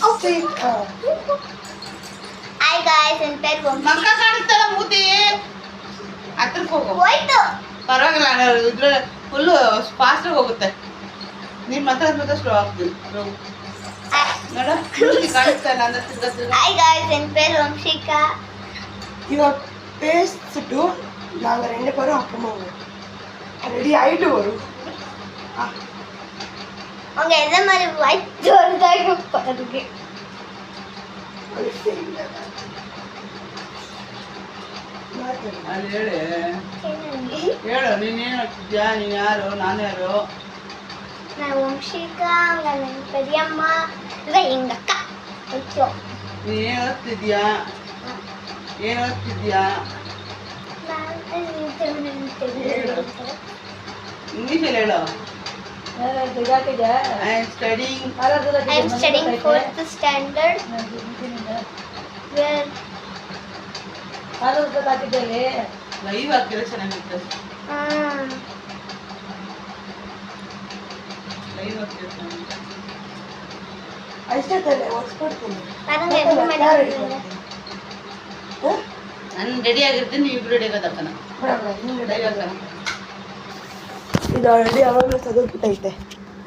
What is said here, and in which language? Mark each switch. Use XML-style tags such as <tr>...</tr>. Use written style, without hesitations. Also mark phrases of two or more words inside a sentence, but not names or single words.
<en>hi guys</en> <kn>ನನ್ನ பேரு ವಂಶಿಕಾ ಮಕ್ಕ ಕಾಣಿಸ್ತಲ್ಲ ಮೂತಿ ಹತ್ರಕ್ಕೆ ಹೋಗು ಹೋಯ್ತು ಪರವಾಗಿಲ್ಲ ನಾನು ಇದ್ರ ಫುಲ್ಲು ಫಾಸ್ಟಾಗಿ ಹೋಗುತ್ತೆ ನೀನು ಮಾತ್ರ ಸ್ಲೋ ಆಗ್ತೀನಿ ನೋಡ ಮೂತಿ ಕಾಣಿಸ್ತಾ ಇಲ್ಲ ಅಂದ್ರೆ ತಿರ್ಗಾ ತಿರ್ಗಾ</kn> <en>hi guys</en> <kn>ನನ್ನ பேரு ವಂಶಿಕா</kn> <ta>இவன் பேசிட்டு நாங்கள் 2 பேரும் அப்புறமா வருவோம். ரெடி ஆகிட்டு வரும். அவங்க எந்த மாதிரி வாய்ப்பு வருதாக பாருங்க அது தெரியல. மாத்தேன்.</ta> <kn>ಅಲ್ಲಿ ಹೇಳಿ</kn> <ta>என்னங்க</ta> <kn>ಹೇಳು ನೀನೇನು ಆಗ್ತಿದ್ಯಾ ನೀನು ಯಾರು ನಾನು ಯಾರು</kn> <ta>நான் ವಂಶಿಕಾ அவங்க ನನ್ನ பெரியಮ್ಮ இவ எங்க அக்கா ஓகே</ta> <kn>ನೀನೇನು ಓದ್ತಿದ್ಯಾ ಏನು ಓದ್ತಿದ್ಯಾ</kn> <ta>நான் தெரியும்</ta> <kn>ಇಂಗ್ಲೀಷಲ್ಲಿ ಹೇಳು</kn> <en>I am studying I am studying 4th standard where</en> <kn>ಲೈವ್ ಹಾಕಿದ್ರೆ ಚೆನ್ನಾಗಿರುತ್ತೆ ಲೈವ್ ಹಾಕಿದ್ರೆ ಚೆನ್ನಾಗಿರುತ್ತೆ ಅಷ್ಟೇ ತಾನೆ ಒಡ್ಸ್ಕೊಡ್ತೀನಿ.</kn> <ta>பாருங்க எப்படி ಮಾಡಿದ್ದಾರೆ</ta> <kn>ನಾನು ರೆಡಿ ಆಗಿರ್ತೀನಿ ನೀವು ಇಬ್ರು ರೆಡಿ ಆಗೋದಕ್ಕನ ಬೇಡ ಬೇಡ, ಹಿಂಗೆ ಲೈವ್ ಹಾಕೋಣ ಇದು ಆಲ್ರೆಡಿ ಅವಾಗಲೇ ತೆಗೆದ್ಬಿಟ್ಟೈತೆ.</kn>